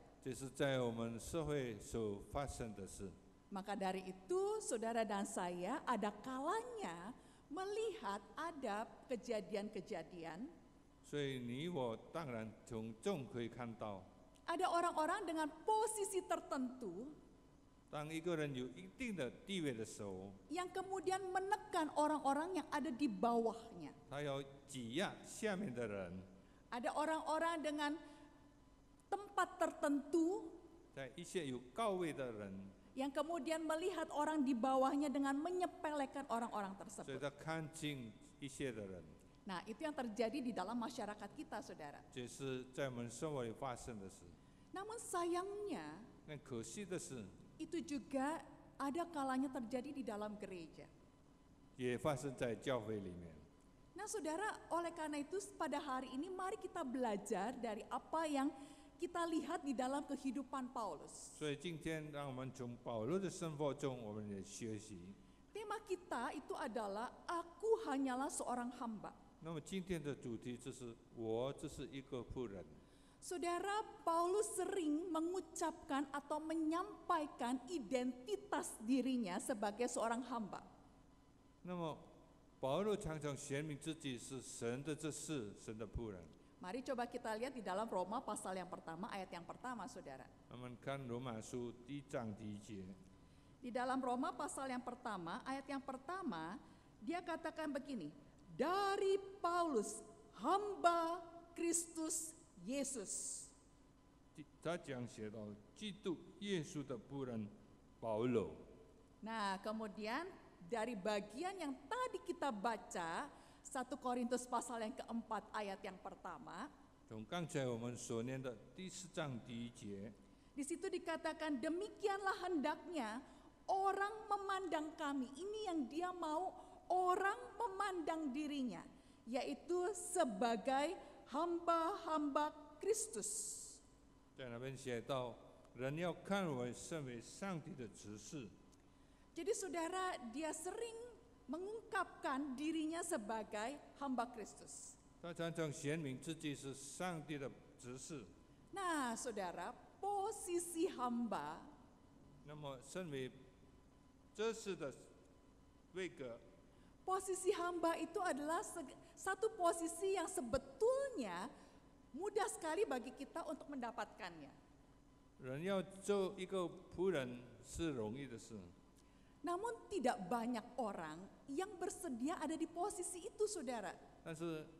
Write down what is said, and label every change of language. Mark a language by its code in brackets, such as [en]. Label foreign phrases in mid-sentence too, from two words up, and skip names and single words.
[zh] 这是在我们社会所发生的事。 [id] Maka dari itu saudara dan saya ada kalanya melihat ada kejadian-kejadian. [zh] 所以你我当然从中可以看到， [id] Ada orang-orang dengan posisi tertentu [zh] 当一个人有一定的地位的时候， [id] yang kemudian menekan orang-orang yang ada di bawahnya. [zh] 他要挤压下面的人， [id] Ada orang-orang dengan tempat tertentu [zh] 在一些有高位的人， [id] yang kemudian melihat orang di bawahnya dengan menyepelekan orang-orang [zh] 所以 [id] tersebut. [zh] 他看轻一些的人， [id] Nah, itu yang terjadi di dalam masyarakat kita, saudara. [zh] 这是在我们生活里发生的事。 [id] Namun sayangnya, [zh] 那可惜的是， [id] itu juga ada kalanya terjadi di dalam gereja. [zh] 也发生在教会里面。 [id] Nah, saudara, oleh karena itu pada hari ini mari kita belajar dari apa yang kita lihat di dalam kehidupan Paulus. [zh] 所以今天，让我们从保罗的生活中，我们也学习。 [id] Tema kita itu adalah aku hanyalah seorang hamba. [zh] 那么今天的主题就是我只是一个仆人。 [id] Saudara, Paulus sering mengucapkan atau menyampaikan identitas dirinya sebagai seorang hamba. [zh] 那么保罗常常显明自己是神的这事，神的仆人。 [id] Mari coba kita lihat di dalam Roma pasal yang pertama, ayat yang pertama, saudara. [zh] 我们看罗马书第一章第一节， [id] Di dalam Roma pasal yang pertama, ayat yang pertama, dia katakan begini, dari Paulus, hamba Kristus Yesus. [zh] 他讲写到基督耶稣的仆人保罗。 [id] Nah, kemudian dari bagian yang tadi kita baca, 1 Korintus pasal yang keempat ayat yang pertama, [zh] 从刚才我们所念的第4章第一节， [id] di situ dikatakan demikianlah hendaknya orang memandang kami. Ini yang dia mau orang memandang dirinya, yaitu sebagai hamba-hamba Kristus. [zh] 在那边写到，人要看我身为上帝的执事。 [id] Jadi saudara, dia sering mengungkapkan dirinya sebagai hamba Kristus. [zh] 他常常显明自己是上帝的执事。 [id] Nah, saudara, posisi hamba [zh] 那么，身为这事的位格， [id] posisi hamba itu adalah satu posisi yang sebetulnya mudah sekali bagi kita untuk mendapatkannya. [zh] 人要做一个仆人是容易的事， [id] Namun tidak banyak orang yang bersedia ada di posisi itu, saudara.